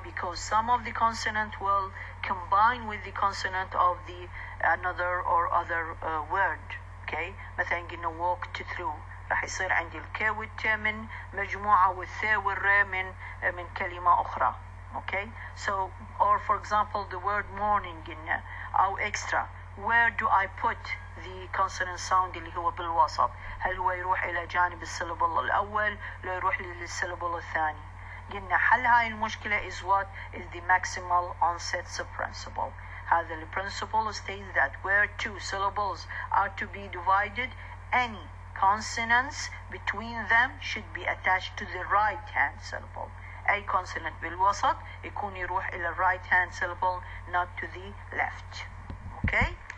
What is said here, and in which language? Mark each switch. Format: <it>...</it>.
<en>Because some of the consonant will combine with the consonant of the another or other word. Okay?</en> <ar>مثلا قلنا walked through، راح يصير عندي الكي والتي من مجموعة والثي والري من كلمة أخرى.</ar> <en>Okay? So, or for example the word morning قلنا أو extra.</en> <ar>Where do I put the consonant sound اللي هو بالوسط؟ هل هو يروح إلى جانب السيلابل الأول لو يروح للسيلابل الثاني؟ قلنا حل هاي المشكلة is what is the maximal onset principle.</ar> <en>هذا ال principle states that where two syllables are to be divided, any consonants between them should be attached to the right hand syllable. أي consonant بالوسط يكون يروح إلى right hand syllable, not to the left. Okay?</en>